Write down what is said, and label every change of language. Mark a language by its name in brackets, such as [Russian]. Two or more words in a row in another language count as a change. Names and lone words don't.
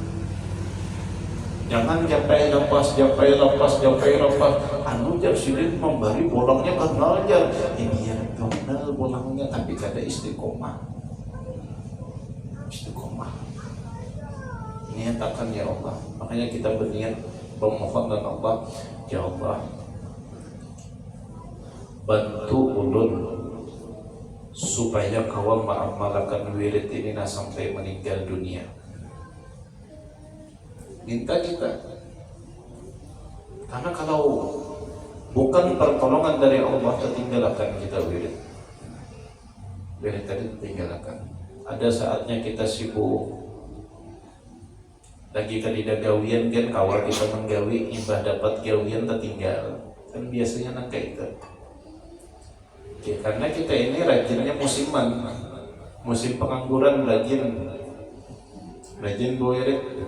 [Banjar] Jangan japai lepas. Anu jar sidin memberi bolongnya kenal jar. Ini yang kenal bolongnya tapi kada istiqomah. Istiqomah. Niatakan ya Allah. Makanya kita berniat memohon dan Allah, ya Allah, bantu ulun supaya kau mengamalkan wirid ini sampai meninggal dunia. Minta kita, karena kalau bukan pertolongan dari Allah, tertinggalkan kita wirid tadi tertinggalkan. Ada saatnya kita sibuk lagi kadida gawian kan, kawal kita menggawi, imbah dapat gawian tertinggal kan, biasanya nangka itu. Ya, karena kita ini rajinnya musiman, musim pengangguran rajin wirid.